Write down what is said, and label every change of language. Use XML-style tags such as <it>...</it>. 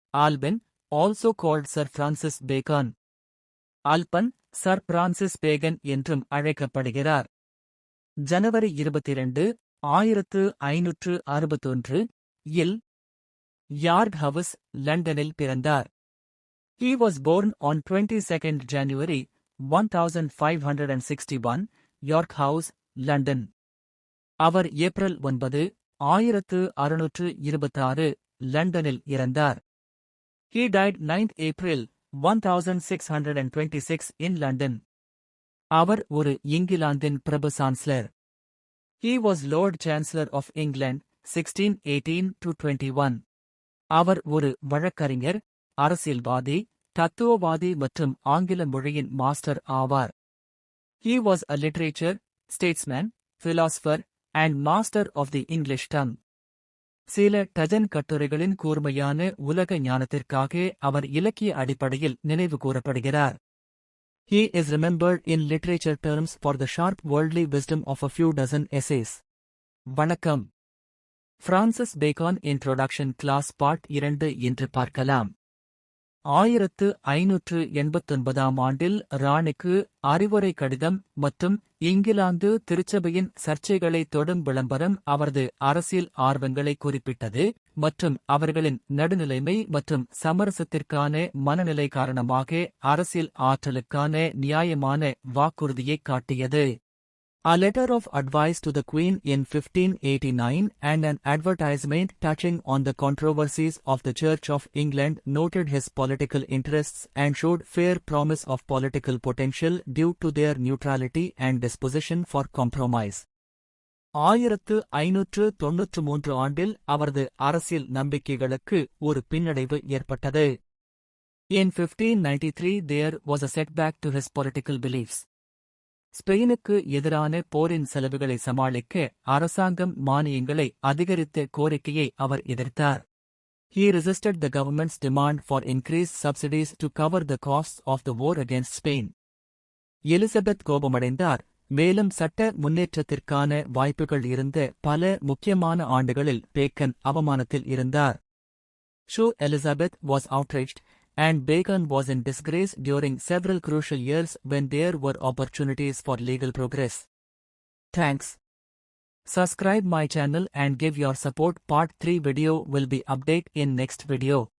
<ta>ஆல்பன்,</ta> <en>also called</en> <ta>sir Francis பேகான். ஆல்பன், sir Francis Bacon என்றும் அழைக்கப்படுகிறார். ஜனவரி 22, 1561 இல் yard house, லண்டனில் பிறந்தார்.</ta> <en>He was born on 22nd January 1561, York House, London.</en> <ta>Our April 9, 1626 லண்டனில் இறந்தார்.</ta> <en>He died 9th April 1626 in London.</en> <ta>அவர் ஒரு இங்கிலாந்தின் பிரபு chancellor.</ta> <en>He was Lord Chancellor of England 1618-21.</en> <ta>அவர் ஒரு வழக்கறிஞர், அரசியல்வாதி, தத்துவவாதி மற்றும் ஆங்கில மொழியின் மாஸ்டர் ஆவார்.</ta> <en>He was a literature, statesman, philosopher, and master of the English tongue.</en> <ta>சில டஜன் கட்டுரைகளின் கூர்மையான உலக ஞானத்திற்காக அவர் இலக்கிய அடிப்படையில் நினைவு கூறப்படுகிறார்.</ta> <en>He is remembered in literature terms for the sharp worldly wisdom of a few dozen essays.</en> <ta>வணக்கம். பிரான்சிஸ் பேகான் இன்ட்ரோடக்ஷன் கிளாஸ் பார்ட் 2 என்று பார்க்கலாம். 1589 ஆண்டில் ராணிக்கு அறிவுரை கடிதம் மற்றும் இங்கிலாந்து திருச்சபையின் சர்ச்சைகளை தொடும் விளம்பரம் அவரது அரசியல் ஆர்வங்களை குறிப்பிட்டது மற்றும் அவர்களின் நடுநிலைமை மற்றும் சமரசத்திற்கான மனநிலை காரணமாக அரசியல் ஆற்றலுக்கான நியாயமான வாக்குறுதியை காட்டியது.</ta> <en>A letter of advice to the Queen in 1589 and an advertisement touching on the controversies of the Church of England noted his political interests and showed fair promise of political potential due to their neutrality and disposition for compromise.</en> <ta>1593 ஆண்டில் அவரது அரசியல் நம்பிக்கைகளுக்கு ஒரு பின்னடைவு ஏற்பட்டது.</ta> <en>In 1593 there was a setback to his political beliefs.</en> <ta>ஸ்பெயினுக்கு எதிரான போரின் செலவுகளை சமாளிக்க அரசாங்கம் மானியங்களை அதிகரித்த கோரிக்கையை அவர் எதிர்த்தார்.</ta> <en>He resisted the government's demand for increased subsidies to cover the costs of the war against Spain.</en> <ta>Elizabeth கோபமடைந்தார், மேலும் சட்ட முன்னேற்றத்திற்கான வாய்ப்புகள் இருந்த பல முக்கியமான ஆண்டுகளில் பேக்கன் அவமானத்தில் இருந்தார்.</ta> <en>Elizabeth was outraged, and Bacon was in disgrace during several crucial years when there were opportunities for legal progress. Thanks. Subscribe my channel and give your support. Part 3 video will be update in next video.</en>